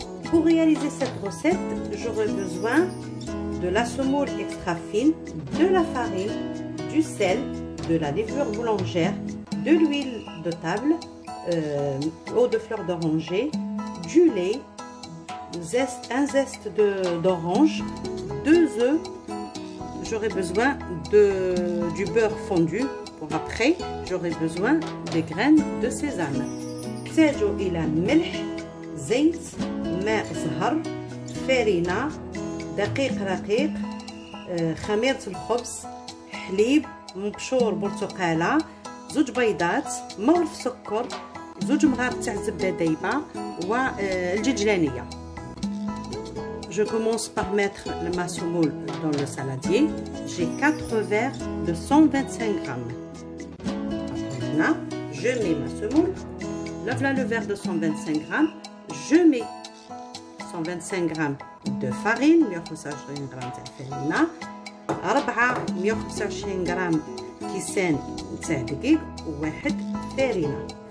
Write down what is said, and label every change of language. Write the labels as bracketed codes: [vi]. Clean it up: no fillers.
[fr] Pour réaliser cette recette, j'aurai besoin de la semoule extra fine, de la farine, du sel, de la levure boulangère, de l'huile de table, eau de fleur d'oranger, du lait, un zeste d'orange, 2 œufs. J'aurai besoin du beurre fondu pour après. J'aurai besoin des graines de sésame. [ar] نحتاجو إلى ملح، زيت، ماء زهر، فرينة، دقيق رقيق، خميرة الخبز، حليب مبشور، برتقالة، 2 بيضات، مغرف سكر، 2 مغارف تاع الزبدة دايبة والججلانية. [fr] Je commence par mettre ma semoule dans le saladier. J'ai 4 verres de 125 grammes. Maintenant, je mets ma semoule. Là, le verre de 125 grammes. Je mets 125 grammes de farine, 125 grammes de farine, 125 grammes [ar] كيسان تاع دقيق وواحد فرينة.